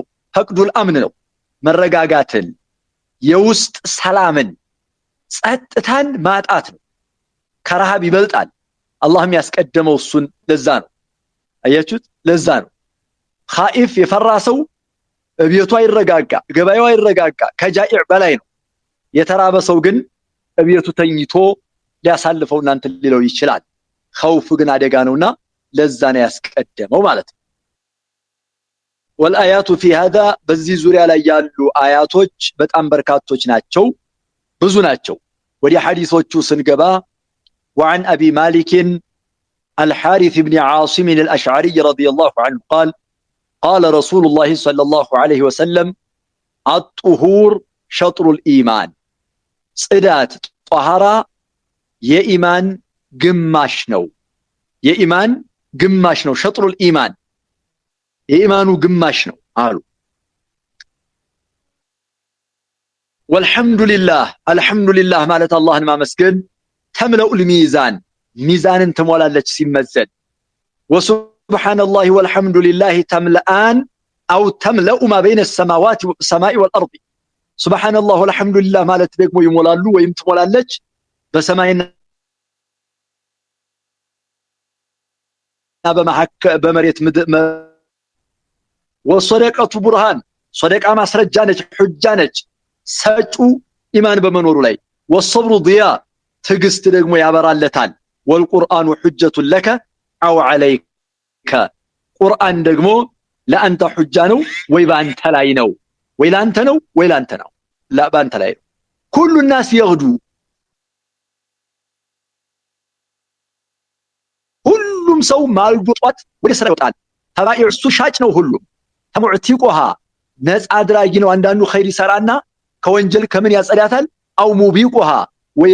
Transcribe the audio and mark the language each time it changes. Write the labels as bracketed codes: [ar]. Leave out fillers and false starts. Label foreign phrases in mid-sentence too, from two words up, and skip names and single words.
[ar] فقد الأمن [am] ነው መረጋጋትን የውስጥ ሰላምን ጸጥታን ማጣት ነው። ከረሃብ ይበልጣል። አላህም ያስቀደመው እሱን ለዛ ነው። አያችሁት? ለዛ ነው ኻኢፍ የፈራ ሰው እቤቱ አይረጋጋ ገበያው አይረጋጋ ከጃኢዕ በላይ ነው። የተራበ ሰው ግን እቤቱ ተኝቶ ሊያሳልፈው እናንተ ሊለው ይችላል። خوف ግን አደጋ ነውና ለዛ ነው ያስቀደመው ማለት ነው። [ar] والآيات في هذا [am] በዚህ ዙሪያ ላይ ያሉ አያቶች በጣም በርካቶች ናቸው ብዙ ናቸው ወዲ ሐዲሶቹ ስንገባ [ar] وعن أبي مالك الحارث بن عاصم الأشعري رضي الله عنه قال قال رسول الله صلى الله عليه وسلم الطهور شطر الإيمان [am] ጽዳት ጧሃራ የኢማን ግማሽ ነው የኢማን ግማሽ ነው [ar] شطر الإيمان [am] የኢማኑ ግማሽ ነው አሉ [ar] والحمد لله الحمد لله [am] ማለት አላህን ማመስገን [ar] تملأ الميزان [am] ሚዛንን ትሞላለች ሲመዘን [ar] وسبحان الله والحمد لله تملآن أو تملأ ما بين السماء والأرض سبحان الله والحمد لله [am] ማለት ደግሞ ይሞላሉ ወይም ትሞላለች በሰማይና በመሬት [ar] والصدقة برهان [am] ሰደቃ ማስረጃ ነች ሁጃ ነች ሰጩ ኢማን በመኖሩ ላይ [ar] والصبر ضياء [am] ትግስት ደግሞ ያበራለታል [ar] والقرآن حجة لك أو عليك [am] ቁርአን ደግሞ ለአንተ ሁጃ ነው ወይ ባንተ ላይ ነው ወይ ላንተ ነው ወይ ላንተ ነው ላ ባንተ ላይ ነው [ar] كل الناس يغدو [am] ሁሉም ሰው ማልዶ ጧት ወደ ስራ ይወጣል ተባኢዕ እሱ ሻጭ ነው ሁሉም ተሙዕቲቁሃ ነፃ አድራጊ ነው አንዳንዱ ኸይር ይሰራና ከወንጀል ከምን ያጸዳታል [ar] أو موبقها [am] ወይ